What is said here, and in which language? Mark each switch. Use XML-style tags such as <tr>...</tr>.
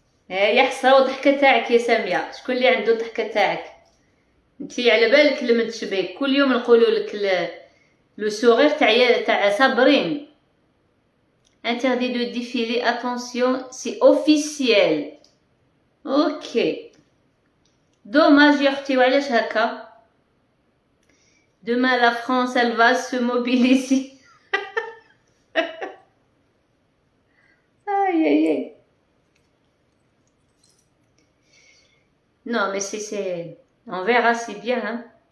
<ar>يحصى والضحكة تاعك يا سامية. شكون اللي عنده الضحكة تاعك؟ انتي على بالك لما تشبيك كل يوم نقولوا لك لو سورير تاع صابرين.</ar> <fr>Interdit de défiler, attention, c'est officiel. Ok.</fr> <ar>Dommage يا اختي وعلاش هكا.</ar> <fr>Demain la France elle va se mobiliser. Aïe aïe aïe. Non mais c'est on verra, c'est bien hein.</fr>